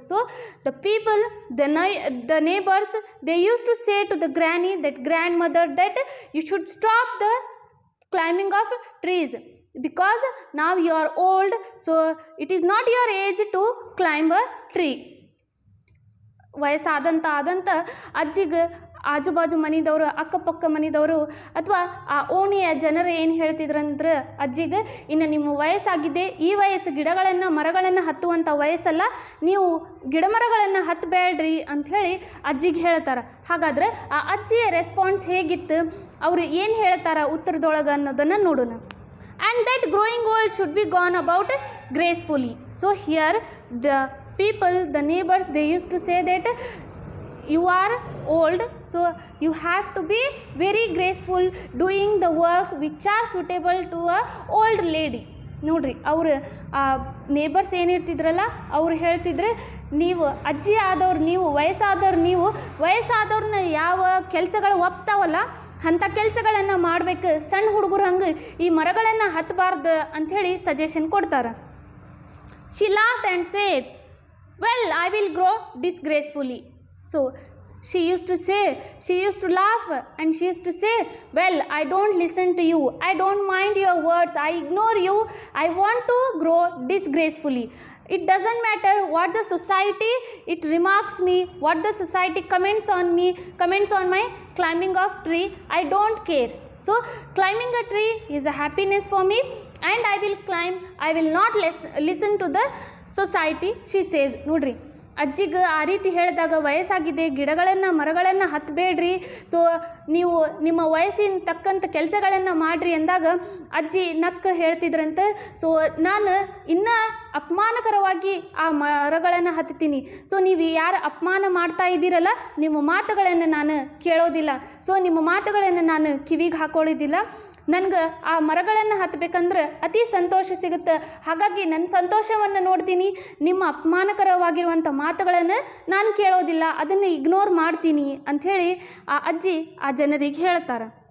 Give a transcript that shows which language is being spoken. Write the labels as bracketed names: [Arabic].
[English] So the people, the neighbors, they used to say to the granny, that grandmother, that you should stop the climbing of trees, because now you are old, so it is not your age to climb a tree. [Kannada] ವಯಸ್ಸಾದಂಥ ಅಜ್ಜಿಗೆ ಆಜುಬಾಜು ಮನೆದವರು, ಅಕ್ಕಪಕ್ಕ ಮನೆದವರು ಅಥವಾ ಆ ಓಣಿಯ ಜನರು ಏನು ಹೇಳ್ತಿದ್ರಂದ್ರೆ ಅಜ್ಜಿಗೆ, ಇನ್ನು ನಿಮ್ಮ ವಯಸ್ಸಾಗಿದೆ, ಈ ವಯಸ್ಸು ಗಿಡಗಳನ್ನು ಮರಗಳನ್ನು ಹತ್ತುವಂಥ ವಯಸ್ಸಲ್ಲ, ನೀವು ಗಿಡಮರಗಳನ್ನು ಹತ್ತಬೇಡ್ರಿ ಅಂಥೇಳಿ ಅಜ್ಜಿಗೆ ಹೇಳ್ತಾರೆ. ಹಾಗಾದ್ರೆ ಆ ಅಜ್ಜಿಯ ರೆಸ್ಪಾನ್ಸ್ ಹೇಗಿತ್ತು, ಅವರು ಏನು ಹೇಳ್ತಾರೆ ಉತ್ತರದೊಳಗೆ ಅನ್ನೋದನ್ನು ನೋಡೋಣ. [English] And that growing old should be gone about gracefully. So here the people, the neighbors, they used to say that you are old, so you have to be very graceful doing the work which are suitable to a old lady. [Kannada] ನೋಡ್ರಿ, ಅವರು neighbours ಏನಿರ್ತಿದ್ರಲ್ಲ ಅವ್ರು ಹೇಳ್ತಿದ್ರೆ, ನೀವು ಅಜ್ಜಿ ಆದವ್ರು, ನೀವು ವಯಸ್ಸಾದವ್ರನ್ನ ಯಾವ ಕೆಲಸಗಳು ಒಪ್ತಾವಲ್ಲ ಅಂಥ ಕೆಲಸಗಳನ್ನು ಮಾಡಬೇಕು. ಸಣ್ಣ ಹುಡುಗರು ಹಂಗೆ ಈ ಮರಗಳನ್ನು ಹತ್ತಬಾರ್ದು ಅಂಥೇಳಿ ಸಜೆಷನ್ ಕೊಡ್ತಾರೆ. [English] She laughed and said, well, I will grow disgracefully. So she used to laugh and she used to say, well, I don't listen to you, I don't mind your words, I ignore you, I want to grow disgracefully. It doesn't matter what the society, it remarks me, what the society comments on me, comments on my climbing of tree, I don't care. So climbing a tree is a happiness for me and I will climb, I will not listen to the society, she says. [Kannada] ನೋಡ್ರಿ, ಅಜ್ಜಿಗೆ ಆ ರೀತಿ ಹೇಳಿದಾಗ, ವಯಸ್ಸಾಗಿದೆ, ಗಿಡಗಳನ್ನು ಮರಗಳನ್ನು ಹತ್ತಬೇಡ್ರಿ, so ನೀವು ನಿಮ್ಮ ವಯಸ್ಸಿನ ತಕ್ಕಂಥ ಕೆಲಸಗಳನ್ನು ಮಾಡಿರಿ ಅಂದಾಗ ಅಜ್ಜಿ ನಕ್ಕ ಹೇಳ್ತಿದ್ರಂತೆ, ಸೊ ನಾನು ಇನ್ನೂ ಅಪಮಾನಕರವಾಗಿ ಆ ಮರಗಳನ್ನು ಹತ್ತೀನಿ, ಸೊ ನೀವು ಯಾರು ಅಪಮಾನ ಮಾಡ್ತಾ ಇದ್ದೀರಲ್ಲ ನಿಮ್ಮ ಮಾತುಗಳನ್ನು ನಾನು ಕೇಳೋದಿಲ್ಲ, ಸೊ ನಿಮ್ಮ ಮಾತುಗಳನ್ನು ನಾನು ಕಿವಿಗೆ ಹಾಕೊಳ್ಳೋದಿಲ್ಲ, ನನಗೆ ಆ ಮರಗಳನ್ನು ಹತ್ತಬೇಕಂದ್ರೆ ಅತಿ ಸಂತೋಷ ಸಿಗುತ್ತೆ, ಹಾಗಾಗಿ ನನ್ನ ಸಂತೋಷವನ್ನು ನೋಡ್ತೀನಿ, ನಿಮ್ಮ ಅಪಮಾನಕರವಾಗಿರುವಂಥ ಮಾತುಗಳನ್ನು ನಾನು ಕೇಳೋದಿಲ್ಲ, ಅದನ್ನು ಇಗ್ನೋರ್ ಮಾಡ್ತೀನಿ ಅಂಥೇಳಿ ಆ ಅಜ್ಜಿ ಆ ಜನರಿಗೆ ಹೇಳ್ತಾರೆ.